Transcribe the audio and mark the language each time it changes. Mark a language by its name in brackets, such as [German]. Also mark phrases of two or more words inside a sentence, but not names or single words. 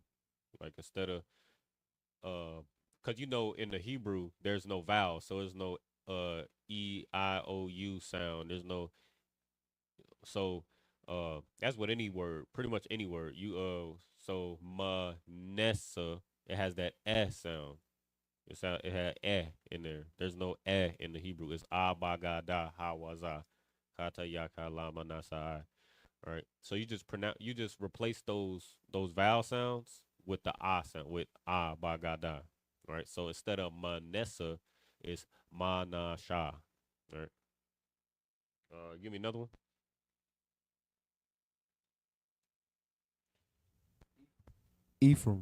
[English] Like, instead of because in the Hebrew there's no vowel, so there's no E I O U sound. There's no, so that's what any word, pretty much any word. So Manessa, it has that sound. It had in there. There's no in the Hebrew. [Arabic] It's abagada hawaza kata yaka lama nasai. Right. [English] So you just replace those vowel sounds with the sound, with abagada. Right. So instead of manessa, it's manasha. Right. Give me another one. Ephraim.